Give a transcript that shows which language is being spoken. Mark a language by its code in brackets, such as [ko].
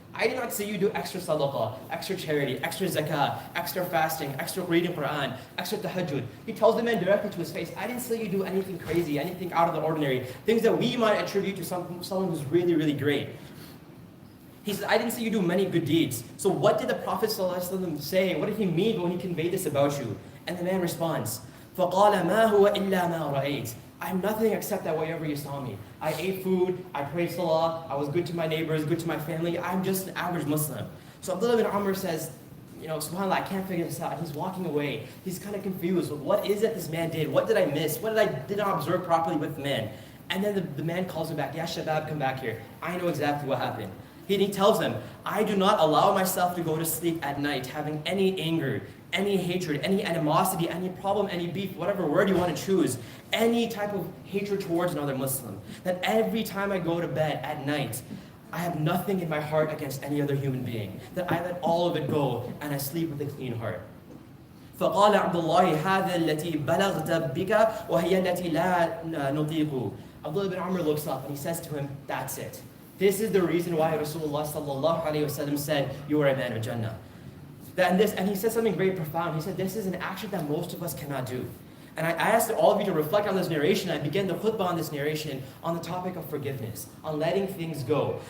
[en] I did not see you do extra sadaqah, extra charity, extra zakah, extra fasting, extra reading Quran, extra tahajjud. He tells the man directly to his face, I didn't see you do anything crazy, anything out of the ordinary, things that we might attribute to someone who's really, really great. He says, I didn't see you do many good deeds. So what did the Prophet ﷺ say? What did he mean when he conveyed this about you? And the man responds, [ar] فَقَالَ مَا هُوَ إِلَّا مَا رَأَيْتِ. [en] I'm nothing except that whatever you saw me. I ate food, I prayed salah, I was good to my neighbors, good to my family. I'm just an average Muslim. So Abdullah bin Amr says, subhanAllah, I can't figure this out. He's walking away. He's kind of confused. What is it this man did? What did I miss? What did not observe properly with the man? And then the man calls him back, Ya Shabab, come back here. I know exactly what happened. He tells them, I do not allow myself to go to sleep at night having any anger, any hatred, any animosity, any problem, any beef, whatever word you want to choose, any type of hatred towards another Muslim. That every time I go to bed at night, I have nothing in my heart against any other human being. That I let all of it go and I sleep with a clean heart. [ar] فقال عبد الله هذا التي بلغت بك وهي التي لا نطيق. [en] Abdullah bin Amr looks up and he says to him, that's it. This is the reason why Rasulullah sallallahu alayhi wa sallam said, you are a man of Jannah. And he said something very profound. He said, this is an action that most of us cannot do. And I asked all of you to reflect on this narration. I began the khutbah on this narration on the topic of forgiveness, on letting things go.